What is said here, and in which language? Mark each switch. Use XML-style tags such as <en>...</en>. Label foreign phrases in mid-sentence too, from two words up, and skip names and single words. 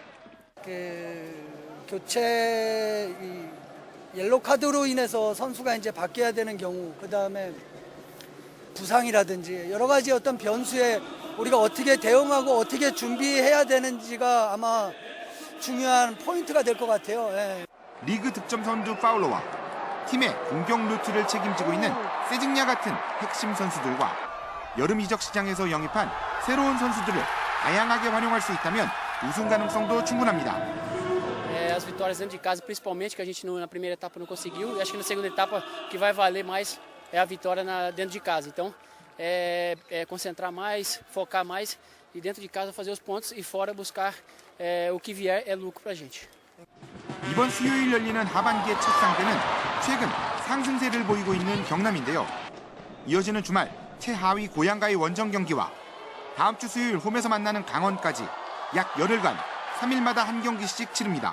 <ko>교체 옐로 카드로 인해서 선수가 이제 바뀌어야 되는 경우, 그다음에 부상이라든지 여러 가지 어떤 변수에 우리가 어떻게 대응하고 어떻게 준비해야 되는지가 아마 중요한 포인트가 될 것 같아요. 예. 리그 득점 선두 파울로와 팀의 공격 루트를 책임지고 있는 세징야 같은 핵심 선수들과 여름 이적 시장에서 영입한 새로운 선수들을 다양하게 활용할 수 있다면 우승 가능성도 충분합니다.</ko> <pt>As vitórias dentro de casa, principalmente, que a gente na primeira etapa não conseguiu, e acho que na segunda etapa que vai valer mais é a vitória dentro de casa. Então, concentrar mais, focar mais e dentro de casa fazer os pontos e fora buscar o que vier é lucro para a gente.</pt> <ko>이번 수요일 열리는 하반기의 첫 상대는 최근 상승세를 보이고 있는 경남인데요. 이어지는 주말 최하위 고양가의 원정 경기와 다음 주 수요일 홈에서 만나는 강원까지 약 열흘간 3일마다 한 경기씩 치릅니다.</ko>